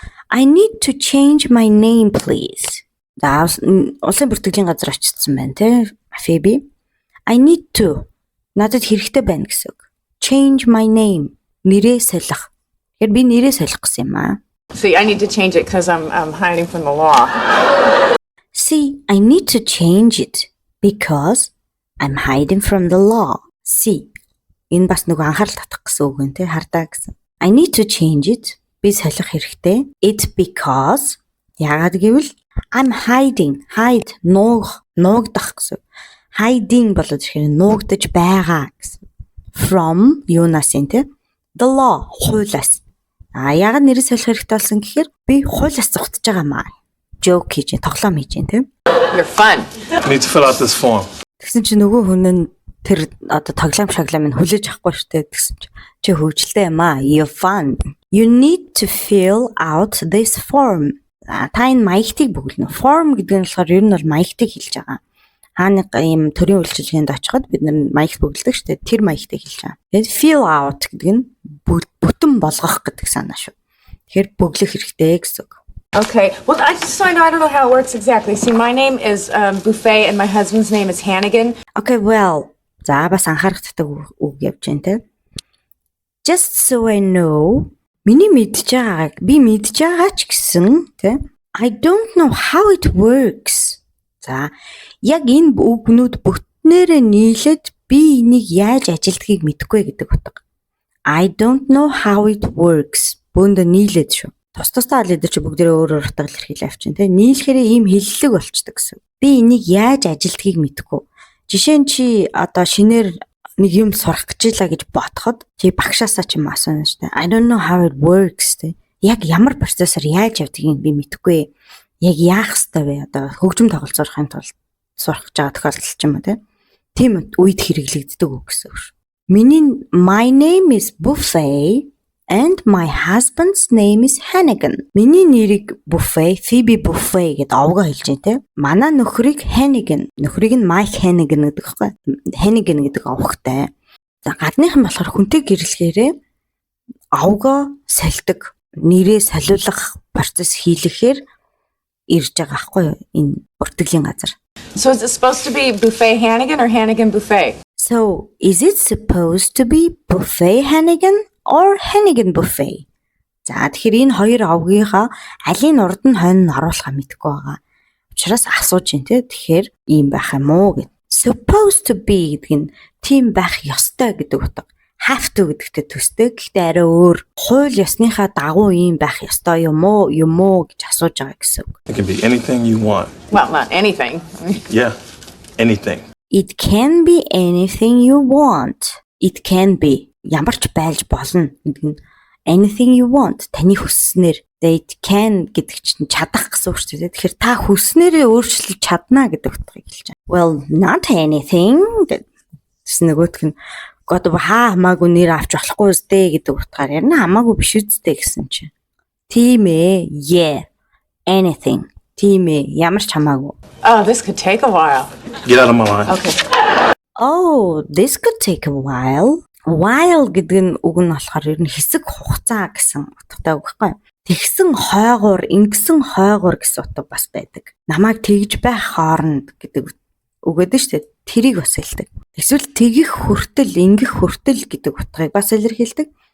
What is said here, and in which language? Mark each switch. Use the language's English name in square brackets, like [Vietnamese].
[English] I need to change my name please. [Mongolian] За улсын бүртгэлийн газар очсон байна те. [English] Phoebe. I need to. [Mongolian] Надад хэрэгтэй байна гэсэн үг. [English] Change my name. [Mongolian] Нэрээ солих. Тэгэхээр би нэрээ солих гэсэн юм аа. [English] See, I need to change it because I'm hiding from the law. See, I need to change it because I'm hiding from the law. See. [Mongolian] Энэ бас нөгөө анхаарал татах гэсэн үг нэ, хардаа гэсэн. [English] I need to change it. [Mongolian] Би солих хэрэгтэй. [English] It because [Mongolian] яагаад гэвэл [English] I'm hiding. [Mongolian] Hide нуугдах гэсэн. Hiding болоод ирэхээр нуугдаж байгаа гэсэн. From юунаас нэ? [English] The law, [Mongolian] хуулиас. Яагаад нэрээ солих хэрэгтэй болсон гэхээр би хуулиас зугтаж байгаа маа. Joke хийж, тоглоом хийж тийм. [English] You're fun. I need to fill out this form. [Mongolian] Тэгсэн чинь нөгөө хүн нь тэр одоо тоглоом шаглам нь хүлээж авахгүй штэ гэсэн чи хөвгөлтэй юм аа. [English] You're fun. You need to fill out this form. [Mongolian] Та энэ маягтыг бүглэнэ. Form гэдэг нь болохоор ер нь бол маягтыг хэлж байгаа. Хааны ийм төрийн үйлчилгээнд очиход бид нар маягт бүгэлдэг штэ. Тэр маягтыг хэлж байгаа. Тэгээд fill out гэдэг нь бүтэн болгох гэдэг санаа шүү. Тэгэхээр бүглэх хэрэгтэй гэсэн үг. [English] Okay. Well, I don't know how it works exactly. See, my name is Buffet and my husband's name is Hannigan. Okay, well. [Mongolian] За бас анхаарах татдаг үг явж байна те. [English] Just so I know, [Mongolian] миний мэдж байгааг би мэдж байгаа ч гэсэн те. [English] I don't know how it works. [Mongolian] За яг энэ үгнүүд бүтнээрээ нийлээд би энийг яаж ажилтгийг мэдэхгүй гэдэг утга. [English] I don't know how it works. [Mongolian] Бүнд нийлээд шүү. Тус-тусдаа л эдэр чи бүгдээ өөр утгаар илэрхийлээ авчин те. Нийлэхээр ийм хэллэг болчдөг гэсэн. Би энийг яаж ажилтгийг мэдэхгүй. Жишээ нь чи одоо шинээр нэг юм сурах гэж илаа гэж бодоход чи багшаасаа ч юм асууна шүү дээ. [English] I don't know how it works те. [Mongolian] Яг ямар процессор яаж явдгийг би мэдэхгүй. Яг яах ёстой вэ? Одоо хөгжим тоглолт сурахын тулд сурах гэж байгаа тохиолдол ч юм уу те. Тийм үед хэрэглэгддэг үг гэсэн үг шүү. Миний [English] my name is Buffet and my husband's name is Hannigan. [Mongolian] Миний нэрийг Buffet, Phoebe Buffet гэдээ овгоо хэлж байна те. Манай нөхрийг Hannigan, нөхрийг нь Mike Hannigan гэдэг хэвгүй. Hannigan гэдэг овгтой. За гадныхан болохоор хүнтэй гэрлэхээрээ овгоо сольдог, нэрээ солиулах процесс хийлэхээр ирж байгаа байхгүй юу энэ бүртгэлийн газар. [English] So is it supposed to be Buffet Hannigan or Hannigan Buffet? So is it supposed to be Buffet Hannigan or Hannigan Buffet? [Mongolian] За тэгэхээр энэ хоёр овгийнхаа алийн урд нь хойно оруулахаа мэдэхгүй байгаа. Учираас асууж байна те. Тэгэхээр ийм байх юм уу гэд. [English] Supposed to be [Mongolian] гэдэг нь тийм байх ёстой гэдэг утга. Have to гэдэгтэй төстэй. Гэхдээ арай өөр. Хууль ёсныхаа дагуу ийм байх ёстой юм уу гэж асууж байгаа гэсэн үг. [English] It can be anything you want. Well, not anything. Yeah, anything. It can be anything you want. It can be [Mongolian] ямар ч байлж болно гэдэг нь [English] anything you want [Mongolian] таны хүсснээр [English] it can [Mongolian] гэдэг чинь чадах гэсэн үг шүү дээ. Тэгэхээр та хүснээрээ өөрчлөж чадна гэдэг утгыг хэлж байгаа. [English] Well, not anything [Mongolian] гэсэн нөгөөх нь God хамаагүй нэр авч болохгүй үстэй гэдэг утгаар ярина. Хамаагүй биш үстэй гэсэн чинь. Тийм ээ. [English] Yeah. Anything. [Mongolian] Тийм ээ. Ямар ч хамаагүй. [English] Oh, this could take a while. Get out of my line. Okay. Oh, this could take a while. [Mongolian] While гэдэг нь үг нь болохоор ер нь хэсэг хугацаа гэсэн утгатай үг байхгүй. Тэгсэн хойгоор, ингэсэн хойгоор гэсэн утга бас байдаг. Намайг тэгж байх хооронд гэдэг үг гэдэг шүү дээ. Тэрийг бас хэлдэг. Эсвэл тэгэх хүртэл, ингэх хүртэл гэдэг утгыг бас илэрхийлдэг.